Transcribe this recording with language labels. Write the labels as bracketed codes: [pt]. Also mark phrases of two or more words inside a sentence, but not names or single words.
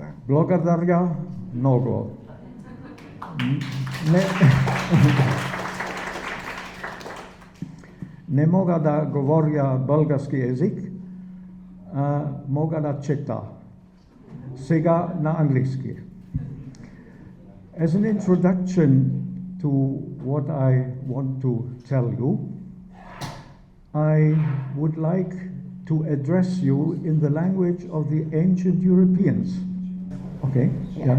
[bg] Благодаря много. Не мога да говоря български език, мога да чета. Сега на английски. [en] As an introduction to what I want to tell you, I would like to address you in the language of the ancient Europeans. Okay? Yeah.